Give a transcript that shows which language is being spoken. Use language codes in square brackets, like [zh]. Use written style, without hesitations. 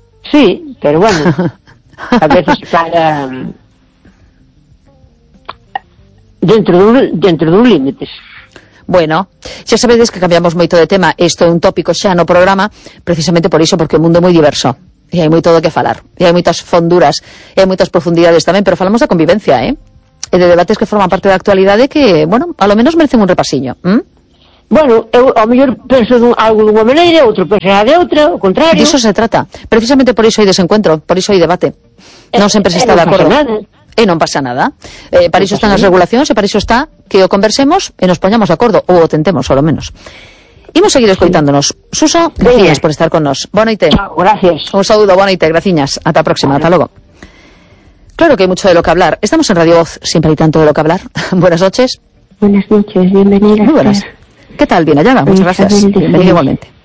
[gl] Sí, pero bueno, a veces para dentro dun límites. Bueno, xa sabedes que cambiamos moito de tema, isto é un tópico xa no programa, precisamente por iso, porque o mundo é moi diverso. E hai moito do que falar, e hai moitas fonduras, e hai moitas profundidades tamén, pero falamos da convivencia, ¿eh? E de debates que forman parte da actualidade que, bueno, a lo menos merecen un repasiño. Bueno, eu ao mellor penso algo dunha maneira, outro pensará de outra, o contrario. De iso se trata. Precisamente por iso hai desencuentro, por iso hai debate. Non sempre se está de acordo. E non pasa nada. Para iso están as regulacións e para iso está que o conversemos e nos poñamos de acordo, ou o tentemos, ao menos. Imos seguir escoitándonos. Suso, gracias por estar con nos. Boa noite. Gracias. Un saúdo, boa noite, graciñas. Ata a próxima, ata logo. [es] Claro que hay mucho de lo que hablar. Estamos en Radio Voz, siempre hay tanto de lo que hablar. Buenas noches. Buenas noches, bienvenida. Muy buenas. ¿Qué tal? Bien hallada, muchas gracias. Bienvenida igualmente.